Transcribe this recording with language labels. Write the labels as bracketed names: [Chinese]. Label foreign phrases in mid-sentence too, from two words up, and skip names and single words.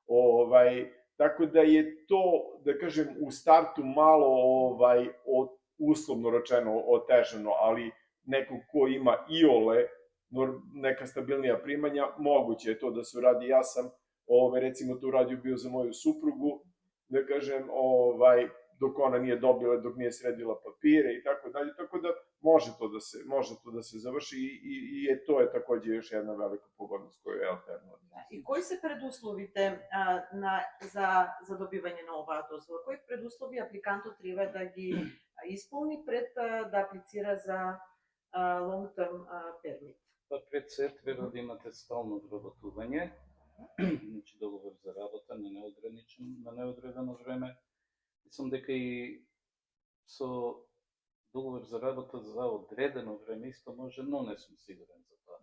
[Serbian] Tako da je to, da kažem, u startu malo, uslovno rečeno, otežano, ali neko ko ima iole neka stabilnija primanja, moguće je to da se uradi. Ja sam, recimo, to uradio bio za moju suprugu, da kažem, dok ona nije dobila, dok nije sredila papire i tako dalje, tako da može to da se završi i to je takođe još jedna velika pogodnost koju je alternativa. [Macedonian] И кои се предусловите за добивање на оваа дозвола? Кои предуслови апликантот треба да ги исполни пред да аплицира за [English] long term permit? [Macedonian] Пред се треба да имате стално вработување, значи договор за работа на неодредено време. Мислам дека и со договор за работа за одредено време исто може, но не сум сигурен за тоа.